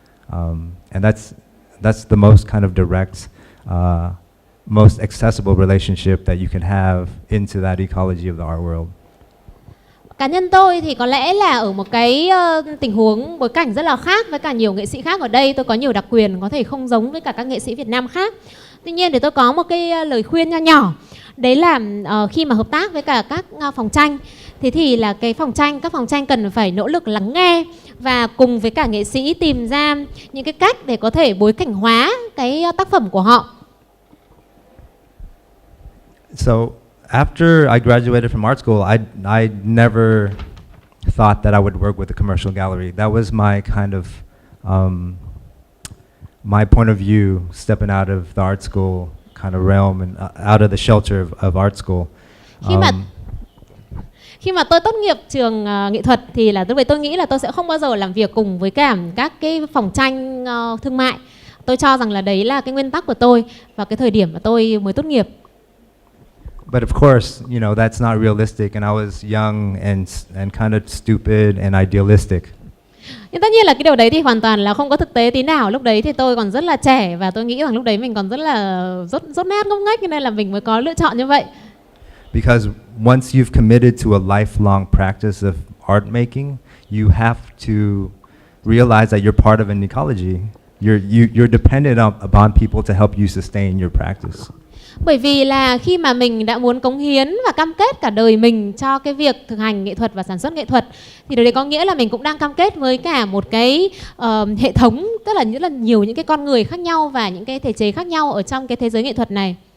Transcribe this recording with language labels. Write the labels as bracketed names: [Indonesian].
[English] And that's the most kind of direct, most accessible relationship that you can have into that ecology of the art world. [Vietnamese] Cá nhân tôi thì có lẽ là ở một cái tình huống bối cảnh rất là khác với cả nhiều nghệ sĩ khác ở đây. Tôi có nhiều đặc quyền có thể không giống với cả các nghệ sĩ Việt Nam khác. Tuy nhiên thì tôi có một cái lời khuyên nho nhỏ. Đấy là khi mà hợp tác với cả các phòng tranh, thế thì là các phòng tranh cần phải nỗ lực lắng nghe và cùng với cả nghệ sĩ tìm ra những cái cách để có thể bối cảnh hóa cái tác phẩm của họ. [English] So after I graduated from art school, I never thought that I would work with a commercial gallery. That was my kind of my point of view stepping out of the art school kind of realm and out of the shelter of art school. [Vietnamese] Khi mà tôi tốt nghiệp trường nghệ thuật thì là lúc đấy tôi nghĩ là tôi sẽ không bao giờ làm việc cùng với cả các cái phòng tranh thương mại. Tôi cho rằng là đấy là cái nguyên tắc của tôi vào cái thời điểm mà tôi mới tốt nghiệp. [English] But of course, you know, that's not realistic, and I was young and kind of stupid and idealistic. [Vietnamese] Nhưng tất nhiên là cái điều đấy thì hoàn toàn là không có thực tế tí nào. Lúc đấy thì tôi còn rất là trẻ và tôi nghĩ rằng lúc đấy mình còn rất là dốt nát ngốc nghếch, cho nên là mình mới có lựa chọn như vậy. [English] Because once you've committed to a lifelong practice of art making, you have to realize that you're part of an ecology. You're dependent upon people to help you sustain your practice. [Vietnamese] Bởi vì là khi mà mình đã muốn cống hiến và cam kết cả đời mình cho cái việc thực hành nghệ thuật và sản xuất nghệ thuật, thì điều đấy có nghĩa là mình cũng đang cam kết với cả một cái hệ thống, tức là rất là nhiều những cái con người khác nhau và những cái thể chế khác nhau ở trong cái thế giới nghệ thuật này.